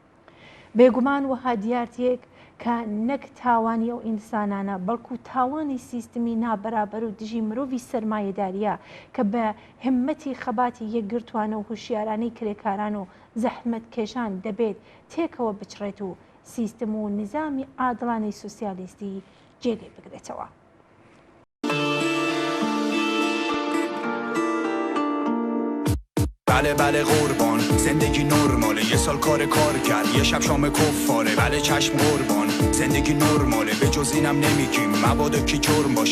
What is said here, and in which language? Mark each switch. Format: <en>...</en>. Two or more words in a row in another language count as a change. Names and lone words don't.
<ckb>بێگومان وەها دیارتێک کە نەک تاوانی ئەو ئینسانانە بەڵکو تاوانی سیستمی نابەرابەر و دژی مرۆڤی سەرمایەداریە کە بە همەتی خەباتی یەکگرتوانە و هوشیارانەی کرێکاران و زەحمەت کێشان دەبێت تێکەوە بچڕێت و سیستم و نظامی عادڵانەی سوسیالیستی جێگەی بگرێتەوە.</ckb> <fa>بله بله قربان، زندگی نرماله، یه سال کار کرد، یه شب شام کفاره. بله چشم قربان، زندگی نرماله، به جز اینم نمیگیم مبادا کی جرم باشه.</fa>